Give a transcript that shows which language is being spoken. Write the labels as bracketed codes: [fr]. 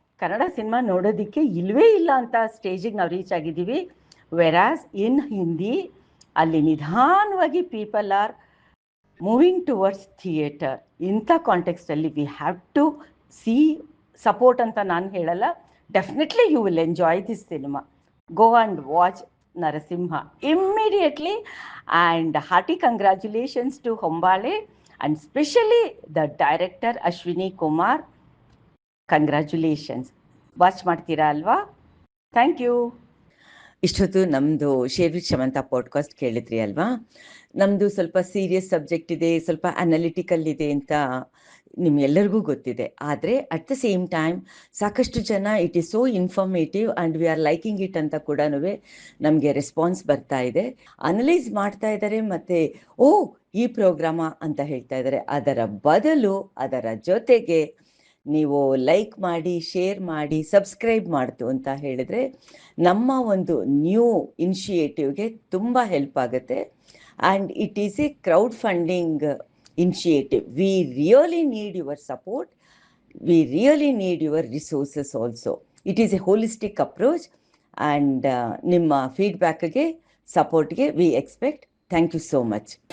[kn] Kannada cinema ನೋಡೋದಕ್ಕೆ ಇಲ್ಲವೇ ಇಲ್ಲ ಅಂತ ಸ್ಟೇಜಿಗೆ ನಾವು ರೀಚ್ ಆಗಿದ್ದೀವಿ. [en] whereas in Hindi [kn] ಅಲ್ಲಿ ನಿಧಾನವಾಗಿ [en] People are moving towards theatre. [kn] ಇಂಥ ಕಾಂಟೆಕ್ಸ್ಟಲ್ಲಿ [en] we have to see support [kn] ಅಂತ ನಾನು ಹೇಳಲ್ಲ. [en] Definitely you will enjoy this cinema. Go and watch Narasimha immediately, and hearty congratulations to Hombale and especially the director Ashwini Kumar. [kn] Congratulations. Watch ಮಾಡ್ತೀರಾ ಅಲ್ವಾ? Thank you. ಇಷ್ಟೊತ್ತು ನಮ್ಮದು share with ಶಮಂತಾ podcast ಕೇಳಿದ್ರಿ ಅಲ್ವಾ? ನಮ್ಮದು ಸ್ವಲ್ಪ ಸೀರಿಯಸ್ ಸಬ್ಜೆಕ್ಟ್ ಇದೆ, ಸ್ವಲ್ಪ ಅನಾಲಿಟಿಕಲ್ ಇದೆ ಅಂತ ನಿಮ್ಗೆಲ್ಲರಿಗೂ ಗೊತ್ತಿದೆ. ಆದರೆ [en] at the same time [kn] ಸಾಕಷ್ಟು ಜನ [en] it is so informative and we are liking it [kn] ಅಂತ ಕೂಡ ನಮಗೆ ರೆಸ್ಪಾನ್ಸ್ ಬರ್ತಾ ಇದೆ. ಅನಲೈಸ್ ಮಾಡ್ತಾ ಇದ್ದಾರೆ, ಮತ್ತು ಓ ಈ ಪ್ರೋಗ್ರಾಮ ಅಂತ ಹೇಳ್ತಾ ಇದ್ದಾರೆ. ಅದರ ಬದಲು ಅದರ ಜೊತೆಗೆ ನೀವು ಲೈಕ್ ಮಾಡಿ, ಶೇರ್ ಮಾಡಿ, ಸಬ್ಸ್ಕ್ರೈಬ್ ಮಾಡ್ತು ಅಂತ ಹೇಳಿದರೆ ನಮ್ಮ ಒಂದು ನ್ಯೂ ಇನಿಷಿಯೇಟಿವ್ಗೆ ತುಂಬ ಹೆಲ್ಪ್ ಆಗುತ್ತೆ. [en] And it is a crowd funding initiative. We really need your support. We really need your resources also. It is a holistic approach, and [kn] ನಿಮ್ಮ ಫೀಡ್ಬ್ಯಾಕ್ಗೆ, ಸಪೋರ್ಟ್ಗೆ [en] we expect. Thank you so much.